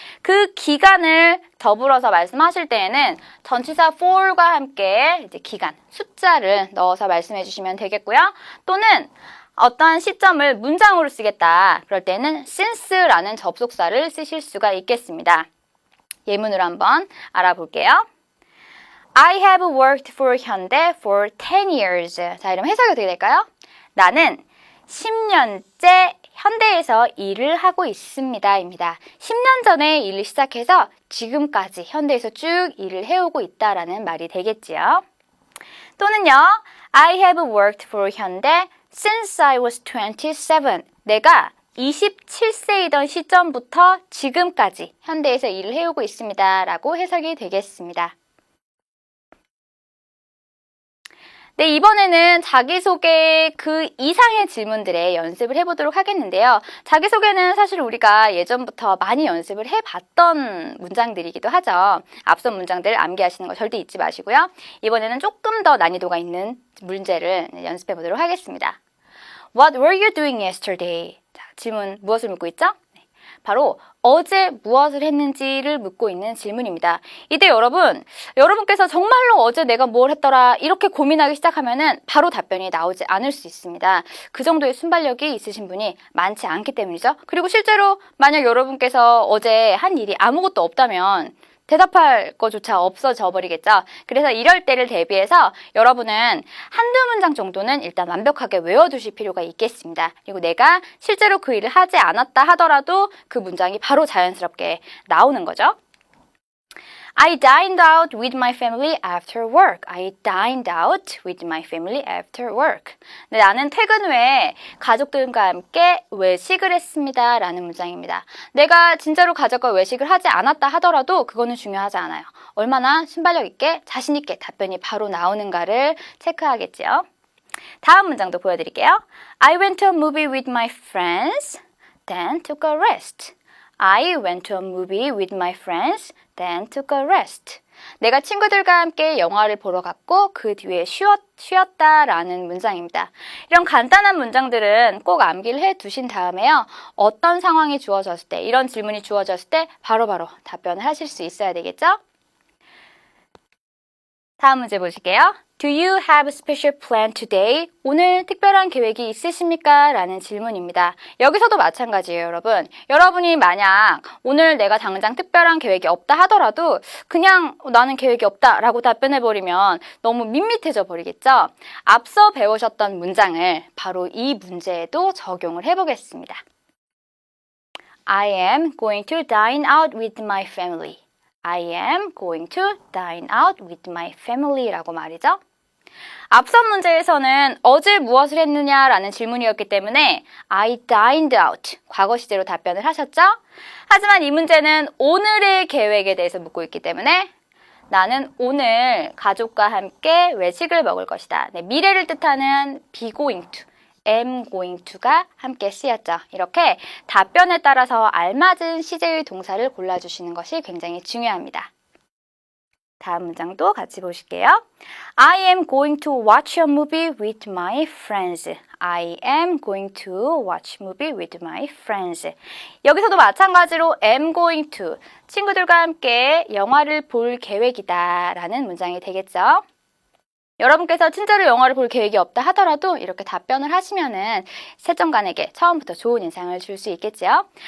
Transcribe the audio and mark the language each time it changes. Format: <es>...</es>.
<ko>그 기간을 더불어서 말씀하실 때에는 전치사 for과 함께 이제 기간, 숫자를 넣어서 말씀해 주시면 되겠고요. 또는 어떠한 시점을 문장으로 쓰겠다. 그럴 때는 since라는 접속사를 쓰실 수가 있겠습니다. 예문으로 한번 알아볼게요.</ko> <en>I have worked for 현대 for 10 years.</en> <ko>자, 이러면 해석이 어떻게 될까요? 나는 10년째 현대에서 일을 하고 있습니다. 입니다. 10년 전에 일을 시작해서 지금까지 현대에서 쭉 일을 해오고 있다라는 말이 되겠지요. 또는요,</ko> <en>I have worked for 현대 since I was 27.</en> <ko>내가 27세이던 시점부터 지금까지 현대에서 일을 해오고 있습니다. 라고 해석이 되겠습니다. 네, 이번에는 자기소개 그 이상의 질문들의 연습을 해보도록 하겠는데요. 자기소개는 사실 우리가 예전부터 많이 연습을 해봤던 문장들이기도 하죠. 앞선 문장들 암기하시는 거 절대 잊지 마시고요. 이번에는 조금 더 난이도가 있는 문제를 연습해보도록 하겠습니다.</ko> <en>What were you doing yesterday?</en> <ko>자, 질문 무엇을 묻고 있죠? 바로 어제 무엇을 했는지를 묻고 있는 질문입니다. 이때 여러분께서 정말로 어제 내가 뭘 했더라 이렇게 고민하기 시작하면은 바로 답변이 나오지 않을 수 있습니다. 그 정도의 순발력이 있으신 분이 많지 않기 때문이죠. 그리고 실제로 만약 여러분께서 어제 한 일이 아무것도 없다면 대답할 거조차 없어져 버리겠죠. 그래서 이럴 때를 대비해서 여러분은 한두 문장 정도는 일단 완벽하게 외워두실 필요가 있겠습니다. 그리고 내가 실제로 그 일을 하지 않았다 하더라도 그 문장이 바로 자연스럽게 나오는 거죠.</ko> <en>I dined out with my family after work. I dined out with my family after work.</en> <ko>네, 나는 퇴근 후에 가족들과 함께 외식을 했습니다. 라는 문장입니다. 내가 진짜로 가족과 외식을 하지 않았다 하더라도 그거는 중요하지 않아요. 얼마나 순발력 있게 자신 있게 답변이 바로 나오는가를 체크하겠지요. 다음 문장도 보여드릴게요.</ko> <en>I went to a movie with my friends, then took a rest. I went to a movie with my friends, then took a rest.</en> <ko>내가 친구들과 함께 영화를 보러 갔고 그 뒤에 쉬었다라는 문장입니다. 이런 간단한 문장들은 꼭 암기를 해두신 다음에요. 어떤 상황이 주어졌을 때, 이런 질문이 주어졌을 때 바로바로 답변을 하실 수 있어야 되겠죠? 다음 문제 보실게요.</ko> <en>Do you have a special plan today?</en> <ko>오늘 특별한 계획이 있으십니까? 라는 질문입니다. 여기서도 마찬가지예요, 여러분. 여러분이 만약 오늘 내가 당장 특별한 계획이 없다 하더라도 그냥 나는 계획이 없다 라고 답변해버리면 너무 밋밋해져 버리겠죠? 앞서 배우셨던 문장을 바로 이 문제에도 적용을 해보겠습니다.</ko> <en>I am going to dine out with my family. I am going to dine out with my family</en> <ko>라고 말이죠. 앞선 문제에서는 어제 무엇을 했느냐라는 질문이었기 때문에</ko> <en>I dined out,</en> <ko>과거 시제로 답변을 하셨죠? 하지만 이 문제는 오늘의 계획에 대해서 묻고 있기 때문에 나는 오늘 가족과 함께 외식을 먹을 것이다. 네, 미래를 뜻하는 be going to, am going to가 함께 쓰였죠. 이렇게 답변에 따라서 알맞은 시제의 동사를 골라주시는 것이 굉장히 중요합니다. 다음 문장도 같이 보실게요.</ko> <en>I am going to watch a movie with my friends. I am going to watch a movie with my friends.</en> <ko>여기서도 마찬가지로 am going to, 친구들과 함께 영화를 볼 계획이다 라는 문장이 되겠죠. 여러분께서 진짜로 영화를 볼 계획이 없다 하더라도 이렇게 답변을 하시면은 채점관에게 처음부터 좋은 인상을 줄 수 있겠지요.</ko>